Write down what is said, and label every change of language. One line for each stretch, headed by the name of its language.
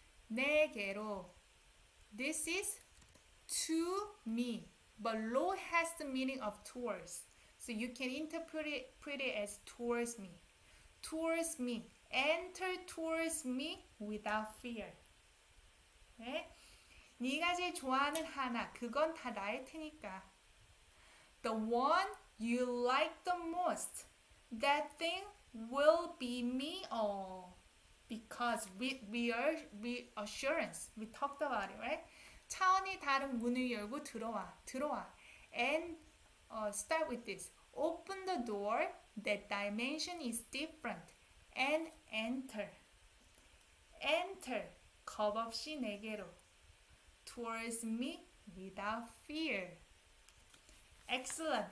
Korean: 내게로.
English: This is to me. But lo has the meaning of towards. So you can interpret it as towards me. Towards me. Enter towards me without fear. Okay?
Korean: 네가 제일 좋아하는 하나, 그건 다 나일 테니까.
English: The one you like the most, that thing will be me all. Because reassurance, we talked about it, right?
Korean: 차원이 다른 문을 열고 들어와.
English: And start with this. Open the door, that dimension is different. And enter. Enter.
Korean: 겁 없이 내게로.
English: Towards me without fear. Excellent.